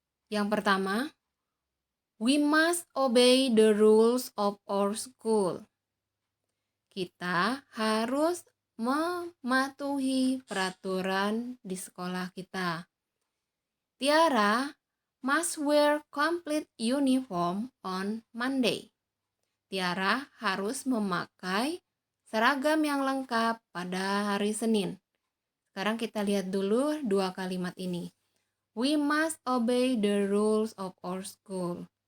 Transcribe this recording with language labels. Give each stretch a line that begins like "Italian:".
Indonesian: Yang pertama,
English: we must obey the rules of our school.
Indonesian: Kita harus mematuhi peraturan di sekolah kita.
English: Tiara must wear complete uniform on Monday.
Indonesian: Tiara harus memakai seragam yang lengkap pada hari Senin. Sekarang kita lihat dulu dua kalimat ini.
English: We must obey the rules of our school.